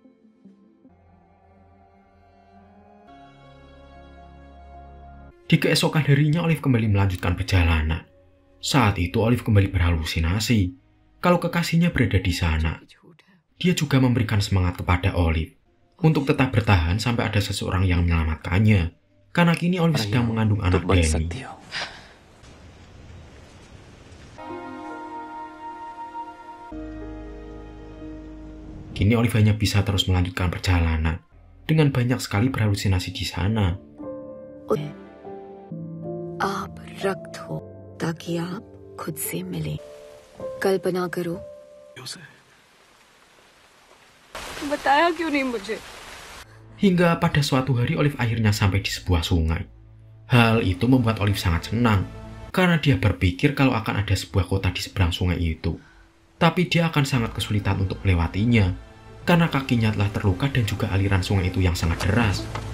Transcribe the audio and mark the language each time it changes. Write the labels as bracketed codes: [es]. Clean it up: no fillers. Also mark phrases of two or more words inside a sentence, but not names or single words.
[id] Di keesokan harinya Olive kembali melanjutkan perjalanan. Saat itu Olive kembali berhalusinasi kalau kekasihnya berada di sana. Dia juga memberikan semangat kepada Olive untuk tetap bertahan sampai ada seseorang yang menyelamatkannya. Karena kini Olive sedang mengandung anak [hi] बन [id] Danny. [hi] सकती हो। [id] Kini Olive hanya bisa terus melanjutkan perjalanan dengan banyak sekali berhalusinasi di sana. [hi] आप रक्त हो ताकि आप खुद से मिलें। कल्पना करो। बताया क्यों नहीं मुझे? [id] Hingga pada suatu hari Olive akhirnya sampai di sebuah sungai. Hal itu membuat Olive sangat senang karena dia berpikir kalau akan ada sebuah kota di seberang sungai itu. Tapi dia akan sangat kesulitan untuk melewatinya karena kakinya telah terluka dan juga aliran sungai itu yang sangat deras.